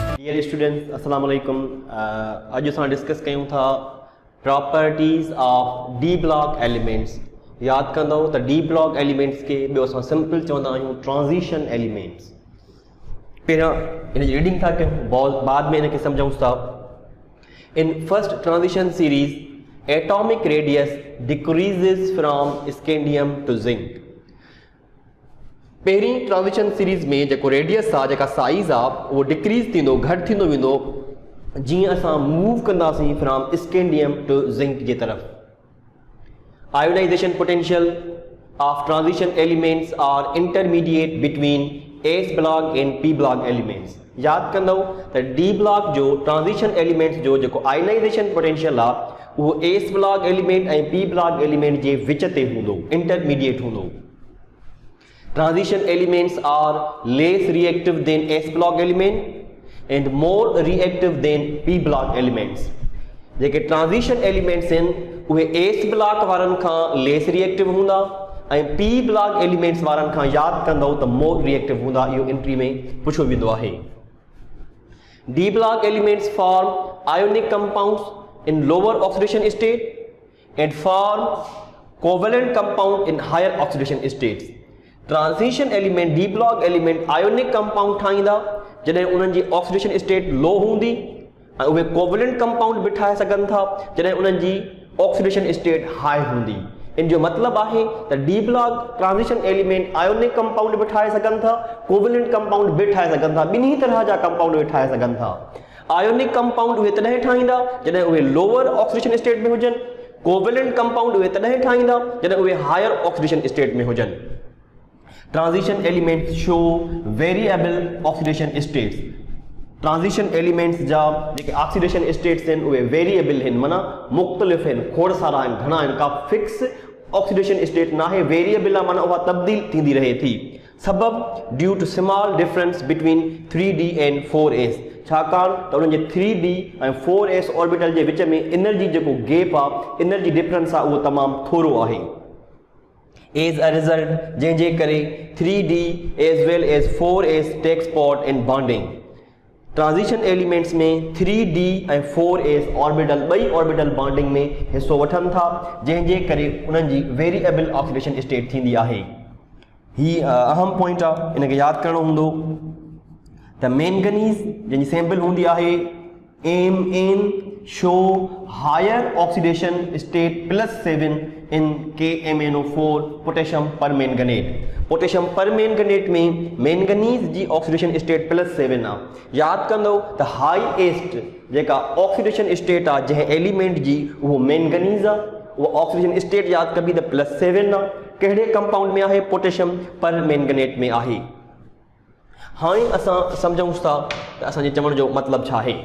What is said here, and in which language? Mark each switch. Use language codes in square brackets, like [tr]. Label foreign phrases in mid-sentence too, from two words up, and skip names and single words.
[en] dear students [ar] السلام عليكم. [sd] अज असां डिस्कस कयूं था [en] properties of d block elements. [sd] याद कंदो त [en] d block elements [sd] के ॿियो असां सिंपल चवंदा आहियूं [en] transition elements. [sd] पहिरियां इन जी रीडिंग था कयूं, बाद में इनखे सम्झूं था। [en] in first transition series atomic radius decreases from scandium to zinc. [sd] पहिरीं [en] transition series [sd] में जेको रेडियस आहे, जेका साइज़ आहे, उहो डिक्रीज़ थींदो, घटि थींदो वेंदो जीअं असां मूव कंदासीं [en] from scandium to zinc [sd] जे तरफ़। [en] ionization potential of transition elements are intermediate between s block and p block elements. [sd] याद कंदो त [en] d block [sd] जो [en] transition elements [sd] जो जेको [en] ionization potential [sd] आहे उहो [en] s block element [sd] ऐं [en] p block element [sd] जे विच ते हूंदो, इंटरमीडिएट हूंदो। [en] Transition elements are less reactive than S block element and more reactive than P block elements. [sd] जेके [en] transition elements [sd] आहिनि उहे [en] s block [sd] वारनि खां [en] less reactive [sd] हूंदा ऐं [en] p block elements [sd] वारनि खां यादि कंदो त [en] more reactive [sd] हूंदा। इहो एंट्री में पुछो वेंदो आहे। [en] d block elements form ionic compounds in lower oxidation state and form covalent compound in higher oxidation states. transition element d block element ionic compound [sd] ठाहींदा जॾहिं उन्हनि जी [en] oxidation state low [sd] हूंदी ऐं उहे [en] covalent compound [sd] बि ठाहे सघनि था जॾहिं उन्हनि जी [en] oxidation state high [sd] हूंदी। इन जो मतिलबु आहे त [en] d block transition element ionic compound [sd] बि ठाहे सघनि था, [en] covalent compound [sd] बि ठाहे सघनि था, ॿिन्ही तरह जा कंपाउंड बि ठाहे सघनि था। [en] ionic compound [sd] उहे तॾहिं ठाहींदा जॾहिं उहे [en] lower oxidation state [sd] में हुजनि, [en] covalent compound [sd] उहे तॾहिं ठाहींदा जॾहिं उहे [en] higher oxidation state [sd] में हुजनि। [en] Transition elements show variable oxidation states. Transition elements [sd] जा जेके [en] oxidation states [sd] आहिनि उहे वेरिएबल आहिनि, माना मुख़्तलिफ़ आहिनि, खोड़ सारा आहिनि, घणा आहिनि, का [en] fix oxidation state [sd] ना है, वेरिएबल आहे, माना उहा तब्दील थींदी रहे थी। [en] सबब due to small difference between 3d and 4s. [sd] छाकाणि त उन्हनि जे 3d ऐं 4s ऑर्बिटल जे विच में एनर्जी जेको गैप आहे, [en] energy difference [sd] आहे, उहो तमामु थोरो आहे। [en] As a result, [sd] जंहिंजे करे [en] 3d as well as 4s takes part in bonding. transition elements [sd] में 3d ऐं 4s ऑर्बिटल ॿई ऑर्बिटल बॉन्डिंग में हिस्सो वठनि था, जंहिंजे करे उन्हनि जी [en] variable oxidation state [sd] थींदी आहे। ही अहम पॉइंट आहे, इनखे यादि करणो हूंदो त मैंगनीज़ जंहिंजी सैंपल हूंदी आहे [en] Mn show higher oxidation state +7 in KMnO4 potassium permanganate। potassium permanganate [sd] में मैंगनीज़ जी [en] oxidation state [sd] +7 आहे। यादि कंदो त हाईएस्ट जेका [en] oxidation state [sd] आहे जंहिं एलिमेंट जी उहो मैंगनीज़ आहे, उहा [en] oxidation state [sd] यादि कबी त +7 आहे। कहिड़े कंपाउंड में आहे? [en] potassium permanganate [sd] में आहे। हाणे असां सम्झूं था त असांजे चवण जो मतिलबु छा आहे।